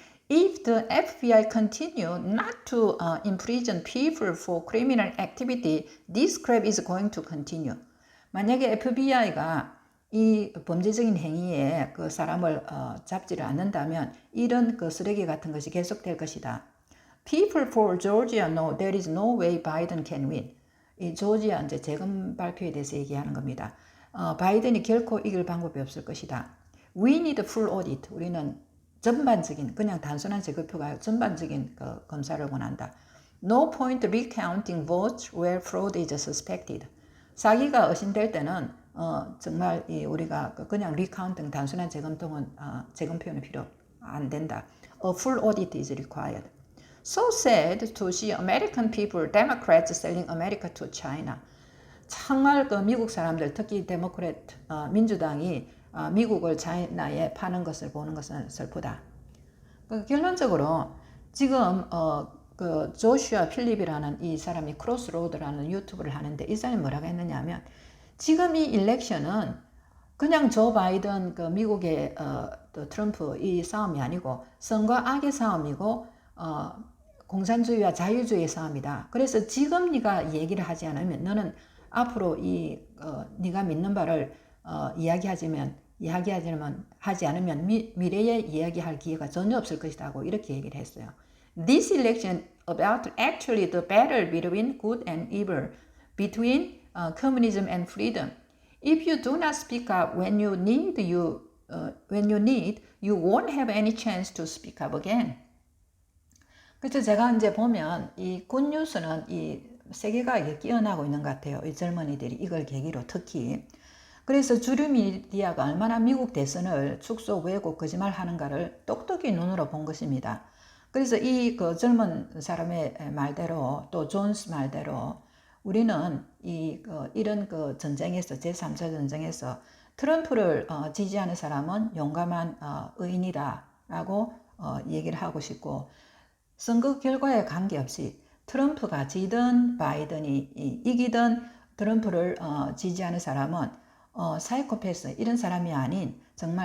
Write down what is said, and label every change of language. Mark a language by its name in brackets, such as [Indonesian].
[English] If the FBI continue not to imprison people for criminal activity, this crap is going to continue. [Korean] 만약에 FBI가 이 범죄적인 행위에 사람을 잡지를 않는다면 이런 쓰레기 같은 것이 계속될 것이다. [English] People for Georgia know there is no way Biden can win. [Korean] 이 조지아 이제 재검 발표에 대해서 얘기하는 겁니다. 바이든이 결코 이길 방법이 없을 것이다. [English] We need full audit. [Korean] 우리는 전반적인 그냥 단순한 재검표가 전반적인 검사를 원한다. [English] No point recounting votes where fraud is suspected. [Korean] 사기가 의심될 때는 정말 우리가 그냥 recounting 단순한 재검표는 필요 안 된다. [English] A full audit is required. So sad to see American people, Democrats selling America to China. [Korean] 정말 미국 사람들 특히 데모크래트 민주당이 미국을 차이나에 파는 것을 보는 것은 슬프다. 결론적으로 지금 조슈아 필립이라는 이 사람이 크로스로드라는 유튜브를 하는데 이 사람이 뭐라고 했느냐 하면 지금 이 일렉션은 그냥 조 바이든 미국의 트럼프 이 싸움이 아니고 선과 악의 싸움이고 공산주의와 자유주의의 싸움이다. 그래서 지금 네가 얘기를 하지 않으면 너는 앞으로 네가 믿는 바를 하지 않으면 미래에 이야기할 기회가 전혀 없을 것이라고 이렇게 얘기를 했어요. [English] This election about actually the battle between good and evil, between communism and freedom. If you do not speak up when you need, you won't have any chance to speak up again. [Korean] 그래서 제가 이제 보면 이 굿뉴스는 이 세계가 끼어나고 있는 것 같아요. 이 젊은이들이 이걸 계기로 특히. 그래서 주류 미디어가 얼마나 미국 대선을 축소, 왜곡, 거짓말하는가를 똑똑히 눈으로 본 것입니다. 그래서 이 젊은 사람의 말대로 또 존스 말대로 우리는 이런 전쟁에서 제3차 전쟁에서 트럼프를 지지하는 사람은 용감한 의인이다라고 얘기를 하고 싶고 선거 결과에 관계없이 트럼프가 지든 바이든이 이기든 트럼프를 지지하는 사람은 사이코패스 이런 사람이 아닌 정말 시대의 용감한 의인이라고 저는 감히